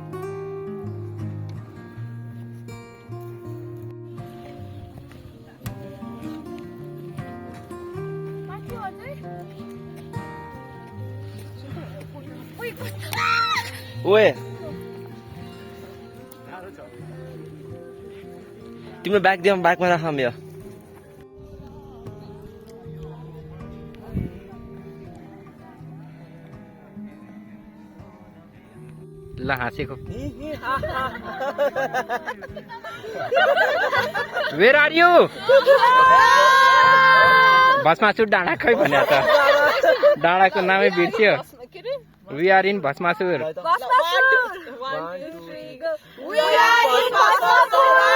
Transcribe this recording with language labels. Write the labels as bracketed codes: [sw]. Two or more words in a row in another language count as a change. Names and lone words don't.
[ne] ओए तिम्रो ब्याग दियो ब्यागमा राखम यो ल हाँसेको [en] Where are you? [ne] Bhasmasur डाँडा खै भन्या त डाँडाको नामै बिर्स्यो [en] We are in Bhasmasur. Bhasmasur! 1, 2, 3, go! We are in Bhasmasur!